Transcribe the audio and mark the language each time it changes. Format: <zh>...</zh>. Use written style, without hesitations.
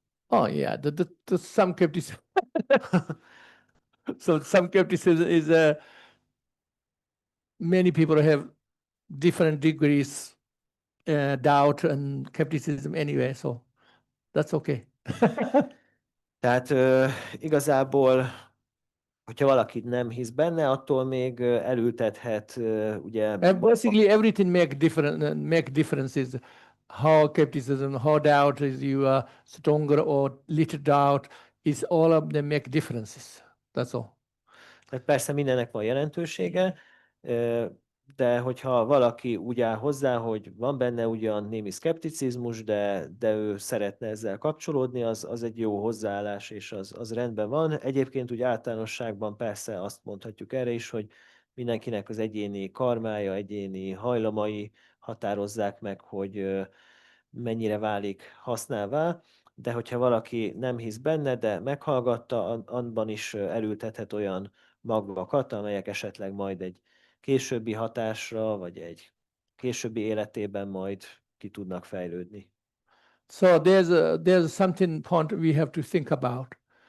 <en>Oh yeah, the some skepticism. So some skepticism is many people have different degrees doubt and skepticism anyway, so that's okay.</en> <hu>Tehát igazából, hogyha valaki nem hisz benne, attól még elültethet, ugye...</hu> <en>And basically everything make differences. How skepticism, how doubt is you are stronger or little doubt, is all of them make differences. That's all.</en> <hu>Tehát persze mindennek van jelentősége, de hogyha valaki úgy áll hozzá, hogy van benne ugyan némi szkepticizmus, de ő szeretne ezzel kapcsolódni, az egy jó hozzáállás, és az rendben van. Egyébként úgy általánosságban persze azt mondhatjuk erre is, hogy mindenkinek az egyéni karmája, egyéni hajlamai határozzák meg, hogy mennyire válik használvá, de hogyha valaki nem hisz benne, de meghallgatta, abban is elültethet olyan magvakat, amelyek esetleg majd egy későbbi hatásra, vagy egy későbbi életében majd ki tudnak fejlődni.</hu> <en>So there's something point we have to think about.</en>